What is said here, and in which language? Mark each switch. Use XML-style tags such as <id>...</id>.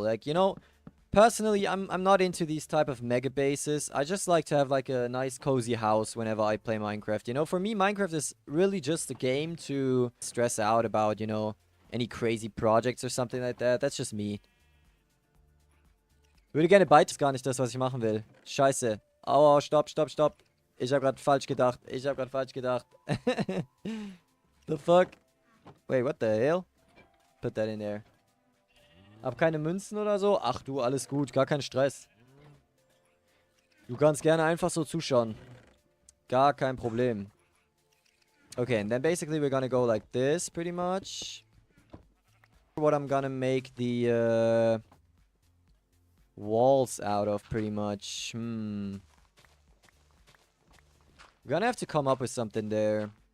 <en>Like, you know, personally, I'm not into these type of mega bases. I just like to have like a nice cozy house whenever I play Minecraft. You know, for me, Minecraft is really just a game to stress out about, you know, any crazy projects or something like that. That's just me.</en> <de>Würde gerne beides, gar nicht das, was ich machen will. Scheiße. Aua, stopp, stopp, stopp. Ich habe gerade falsch gedacht. Ich habe gerade falsch gedacht.</de> <en>The fuck? Wait, what the hell? Put that in there.</en> <de>Hab keine Münzen oder so? Ach du, alles gut. Gar kein Stress. Du kannst gerne einfach so zuschauen. Gar kein Problem.</de> <en>Okay, and then basically we're gonna go like this, pretty much. What I'm gonna make the walls out of, pretty much. We're gonna have to come up with something there.</en>